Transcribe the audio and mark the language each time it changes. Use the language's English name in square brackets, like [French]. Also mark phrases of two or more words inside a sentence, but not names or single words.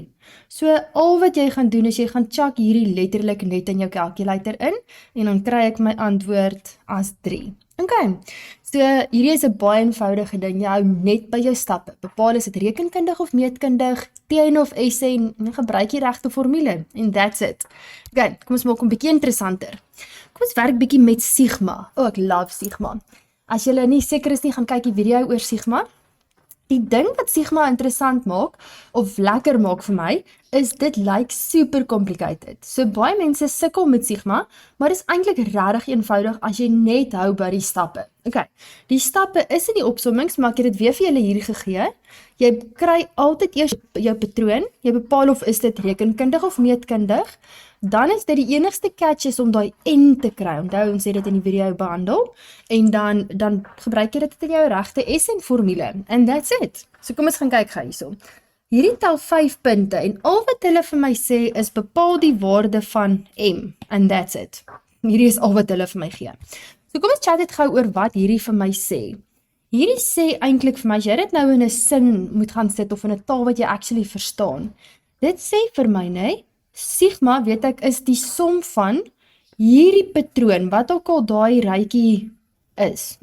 [Afrikaans] So al wat jy gaan doen is jy gaan chuck hierdie letterlik net in jou calculator in, en dan kry ek my antwoord as 3. Okay, so hierdie is 'n baie eenvoudige ding, jy hou net by jou stappe. Bepaal is dit rekenkundig of meetkundig, TN of SN, en gebruik die regte formule, en [English] that's it. [Afrikaans] Okay, kom ons maak 'n bietjie interessanter. Kom ons werk bietjie met sigma. Ek love sigma. As julle nie seker is nie, gaan kyk die video oor sigma. Die ding wat sigma interessant maak, of lekker maak vir my, is dit lyk [English] super complicated. [Afrikaans] So baie mense sukkel met sigma, maar is eintlik regtig eenvoudig as jy net hou by die stappe. Okay, die stappe is in die opsommings, maar ek het dit weer vir julle hier gegee. Jy kry altyd eers jou patroon, jy bepaal of is dit rekenkundig of meetkundig, dan is dit die enigste catch is om daai N te kry. Onthou, ons het dit in die video behandel, en dan gebruik jy dit in jou regte SN formule, [English] and that's it. [Afrikaans] So kom ons gaan kyk gou hierso. Hierdie tel 5 punte, en al wat hulle vir my sê is bepaal die waarde van M, [English] and that's it. [Afrikaans] Hierdie is al wat hulle vir my gee. So kom ons chat dit gou oor wat hierdie vir my sê. Hierdie sê eintlik vir my, as jy dit nou in 'n sin moet gaan sit, of in 'n taal wat jy actually verstaan, dit sê vir my, nee, sigma, weet ek, is die som van hierdie patroon, wat ook al daai rytjie is.